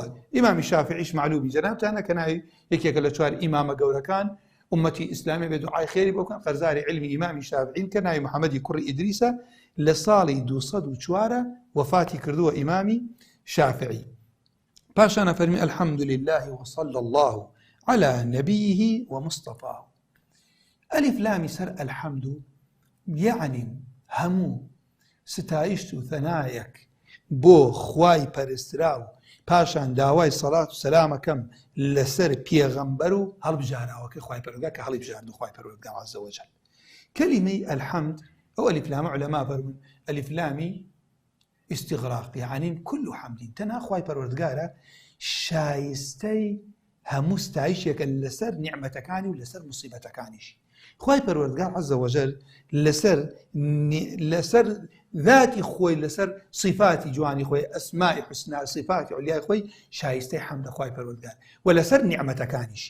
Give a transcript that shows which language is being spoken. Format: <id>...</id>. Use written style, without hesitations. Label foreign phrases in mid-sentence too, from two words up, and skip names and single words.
<ckb>ئیمامی شافعیش معلومی جەنابتانە کە ناوی یەکێکە لە چوار ئیمامە گەورەکان ئومەتی ئیسلامی بێ دوعای خێری بۆ بکەن. خەرزاری عیلمی ئیمامی شافعین کە ناوی محەممەدی کوڕی ئیدریسە لە ساڵی 204 وەفاتی کردووە ئیمامی شافعی. پاشانە فەرمی</ckb> <ar>الحەمد لله وصلى الله على نبيه ومصطفاه. ألف لام سر الحمد يعني</ar> <ckb>همو ستایشت و ثنایەک بۆ خوای پەرستراو، پاشان داوای سەڵات و سەلامەکەم لەسەر پێغەمبەر و هەڵبژاراوەکە خوای پەروەردگار کە هەڵی بژاردن خوای پەروەردگار</ckb> <ar>عەزە وەجەل.</ar> <ckb>کەلیمەی الحەمد ئەو ئەلیف لامە عولەما فەرمون ئەلیف لامی</ckb> <ar>استغراق، يعني كل حمد</ar> <ckb>تەنها خوای پەروەردگارە شایستەی هەموو ستایشێکە لەسەر نیعمەتەکانی و لەسەر موسیبەتەکانیشی. خوای پەروەردگار</ckb> <ar>عەزە وەجەل</ar> <ckb>لەسەر ذاتی خۆی، لەسەر صفاتی جوانی خۆی، ئەسمائی حوسنا، صفاتی عولیای خۆی شایستەی حەمدە خوای پەروەردگار و لەسەر نیعمەتەکانیشی.</ckb>